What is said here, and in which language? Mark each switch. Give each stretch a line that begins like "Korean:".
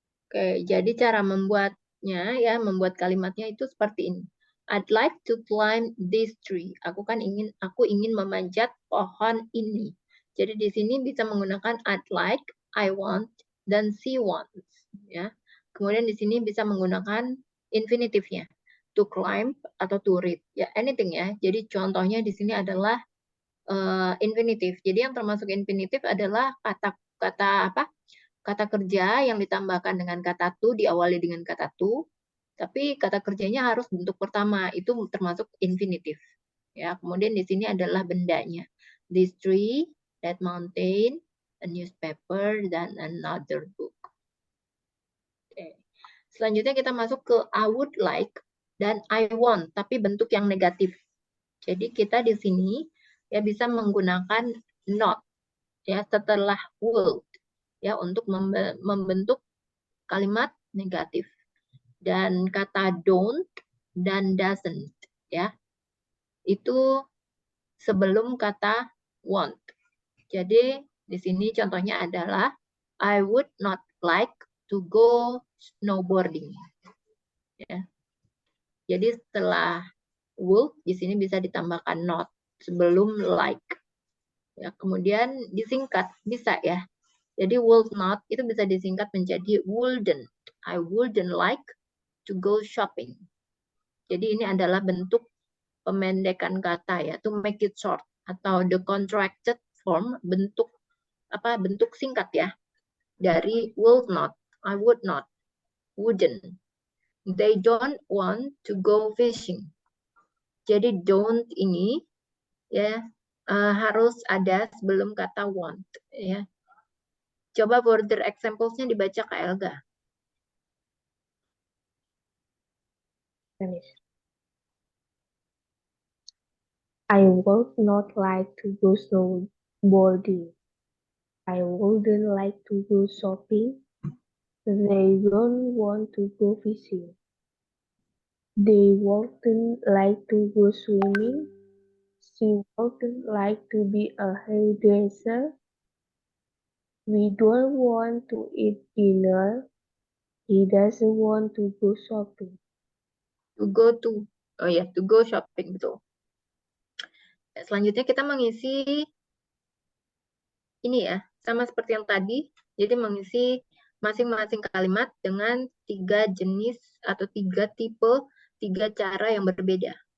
Indonesian: Oke, jadi cara membuatnya ya, membuat kalimatnya itu seperti ini.
English: I'd like to climb this tree.
Indonesian: Aku ingin memanjat pohon ini. Jadi di sini bisa menggunakan
English: I'd like, I want,
Indonesian: dan
English: she wants.
Indonesian: Ya. Kemudian di sini bisa menggunakan infinitifnya.
English: To climb
Indonesian: atau
English: to read.
Indonesian: Ya,
English: anything
Indonesian: ya. Jadi contohnya di sini adalah infinitif. Jadi yang termasuk infinitif adalah kata kerja yang ditambahkan dengan kata to, diawali dengan kata to, tapi kata kerjanya harus bentuk pertama, itu termasuk infinitif. Ya, kemudian di sini adalah bendanya.
English: This tree, that mountain, a newspaper,
Indonesian: dan
English: another book.
Indonesian: Oke. Selanjutnya kita masuk ke
English: I would like
Indonesian: dan
English: I want,
Indonesian: tapi bentuk yang negatif. Jadi kita di sini ya bisa menggunakan not ya setelah would ya untuk membentuk kalimat negatif. Dan kata don't dan doesn't ya itu sebelum kata want. Jadi di sini contohnya adalah
English: I would not like to go snowboarding.
Indonesian: Ya. Jadi setelah would di sini bisa ditambahkan not sebelum like. Ya, kemudian disingkat bisa ya. Jadi would not itu bisa disingkat menjadi wouldn't.
English: I wouldn't like to go shopping.
Indonesian: Jadi ini adalah bentuk pemendekan kata ya,
English: to make it short
Indonesian: atau
English: the contracted form,
Indonesian: bentuk singkat ya dari would not, I would not, wouldn't.
English: They don't want to go fishing.
Indonesian: Jadi don't ini ya harus ada sebelum kata want ya. Coba
English: further examples-
Indonesian: nya dibaca Kak Elga.
English: I would not like to go snowboarding. I wouldn't like to go shopping. They don't want to go fishing. They wouldn't like to go swimming. She wouldn't like to be a hairdresser. We don't want to eat dinner. He doesn't want to go shopping. To go shopping,
Indonesian: betul. Selanjutnya kita mengisi ini ya, sama seperti yang tadi. Jadi mengisi masing-masing kalimat dengan 3 jenis atau 3 tipe, 3 cara yang berbeda.